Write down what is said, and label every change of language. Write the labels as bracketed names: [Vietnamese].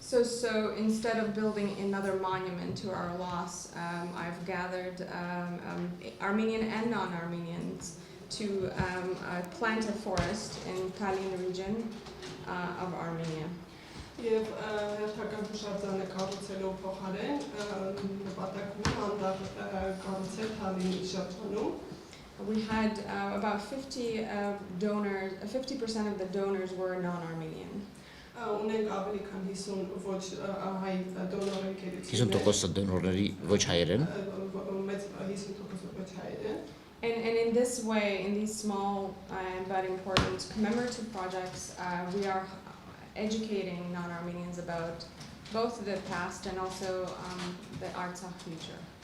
[English] So instead of building another monument to our loss, I've gathered Armenian and non-Armenians to plant a forest in Kalin region of Armenia. [Armenian] Եվ հերթական հուշարձանը կառուցելու փոխարեն նպատակում է անդառ կառուցել Թալինի շրջանում. [English] We had about 50 donors. 50% of the donors were non-Armenian. [Armenian] Ունենք ավելի քան 50 ոչ հայ դոնորներ. 50% դոնորների ոչ հայեր են. Մեծ 50% ոչ հայեր են. [English] And in this way, in these small but important commemorative projects, we are educating non-Armenians about both the past and also the Artsakh future.